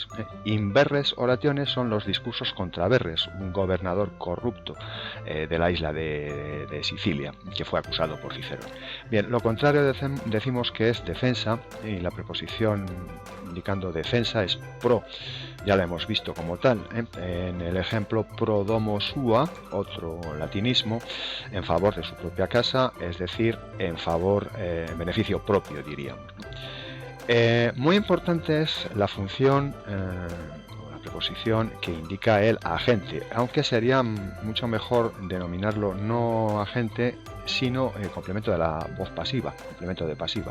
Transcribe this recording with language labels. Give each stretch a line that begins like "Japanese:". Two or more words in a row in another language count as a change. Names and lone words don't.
Spanish: Inverres oraciones son los discursos contra Verres, un gobernador corrupto de la isla de Sicilia, que fue acusado por Cicerón. Bien, lo contrario decimos que es defensa, y la preposición indicando defensa es pro. Ya la hemos visto como tal, en el ejemplo
Latin: pro domo sua,
Spanish: otro latinismo, en favor de su propia casa, es decir, en favor, en beneficio propio, diríamos. Muy importante es la función o la preposición que indica el agente, aunque sería mucho mejor denominarlo no agente, sino complemento de la voz pasiva, complemento de pasiva.